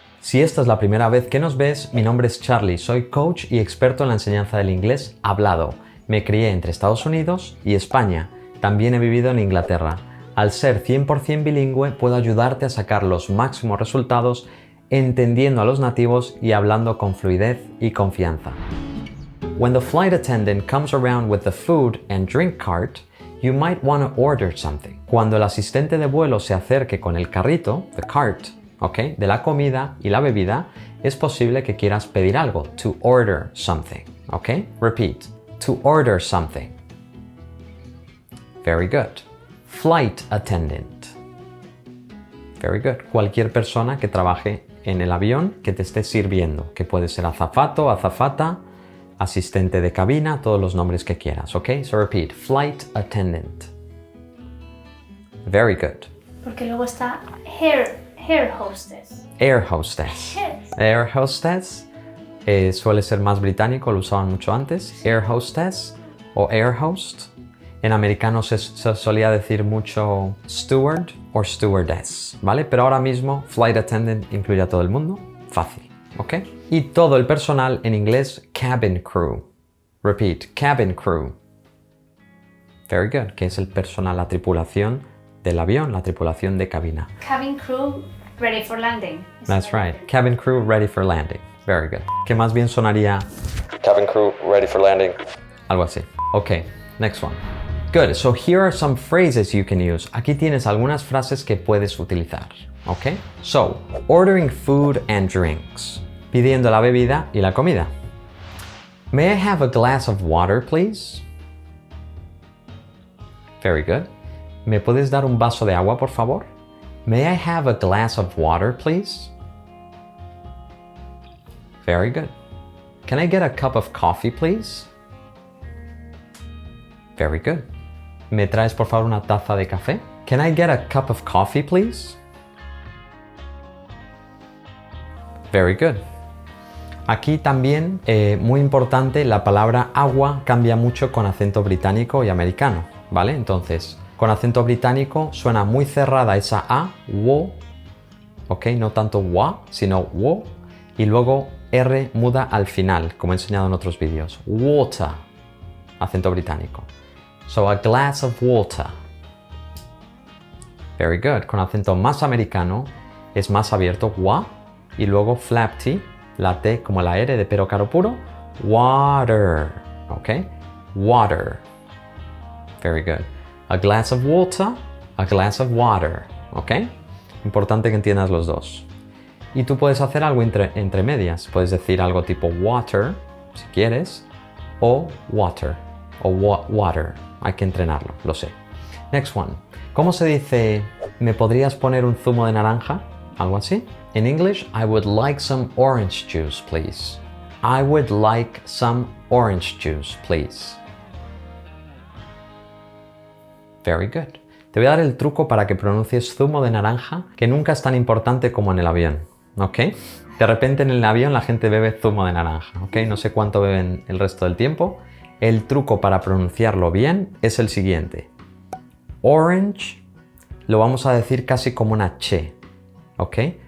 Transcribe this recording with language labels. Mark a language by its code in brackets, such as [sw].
[es] Si esta es la primera vez que nos ves, mi nombre es Charlie, soy coach y experto en la enseñanza del inglés hablado. Me crié entre Estados Unidos y España. También he vivido en Inglaterra. Al ser 100% bilingüe, puedo ayudarte a sacar los máximos resultados entendiendo a los nativos y hablando con fluidez y confianza. [en] When the flight attendant comes around with the food and drink cart, you might want to order something. [es] Cuando el asistente de vuelo se acerque con el carrito, [en] the cart, [es] ¿ok? De la comida y la bebida, es posible que quieras pedir algo, [en] to order something, [es] ¿ok? [en] Repeat, to order something. Very good. Flight attendant. Very good. [es] Cualquier persona que trabaje en el avión que te esté sirviendo, que puede ser azafato, azafata, asistente de cabina, todos los nombres que quieras, ¿ok? [en] So repeat, flight attendant. Very good. [es] Porque luego está air hostess. [en] Air hostess. [es] Air hostess suele ser más británico, lo usaban mucho antes. Air hostess o air host. En americano se solía decir mucho steward o stewardess, ¿vale? Pero ahora mismo flight attendant incluye a todo el mundo. Fácil, ¿ok? Y todo el personal en inglés, cabin crew. [en] Repeat, cabin crew. Very good, [es] que es el personal, la tripulación del avión, la tripulación de cabina. [en] Cabin crew ready for landing. That's right. Cabin crew ready for landing. Very good. [es] Que más bien sonaría [en] cabin crew ready for landing. [es] Algo así. [en] Okay, next one. Good. So here are some phrases you can use. [es] Aquí tienes algunas frases que puedes utilizar. [en] Okay? So, ordering food and drinks. [es] Pidiendo la bebida y la comida. [en] May I have a glass of water, please? Very good. [es] ¿Me puedes dar un vaso de agua, por favor? [en] May I have a glass of water, please? Very good. Can I get a cup of coffee, please? Very good. [es] ¿Me traes, por favor, una taza de café? [en] Can I get a cup of coffee, please? Very good. [es] Aquí también, muy importante, la palabra agua cambia mucho con acento británico y americano, ¿vale? Entonces, con acento británico suena muy cerrada esa A, wo, ¿ok? No tanto wa, sino wo, y luego R muda al final, como he enseñado en otros vídeos. [en] Water, [es] acento británico. [en] So, a glass of water. Very good. [es] Con acento más americano es más abierto, wa, y luego flap T, la T como la R de pero caro puro, water, ¿ok? [en] Water. Very good. A glass of water, a glass of water, ¿ok? [es] Importante que entiendas los dos. Y tú puedes hacer algo entre medias. Puedes decir algo tipo water, si quieres, o water, o water. Hay que entrenarlo, lo sé. [en] Next one. [es] ¿Cómo se dice, ¿me podrías poner un zumo de naranja? Algo así. [en] In English, I would like some orange juice, please. I would like some orange juice, please. Very good. [es] Te voy a dar el truco para que pronuncies zumo de naranja, que nunca es tan importante como en el avión, ¿ok? De repente en el avión la gente bebe zumo de naranja, ¿ok? No sé cuánto beben el resto del tiempo. El truco para pronunciarlo bien es el siguiente. Orange lo vamos a decir casi como una che, ¿ok?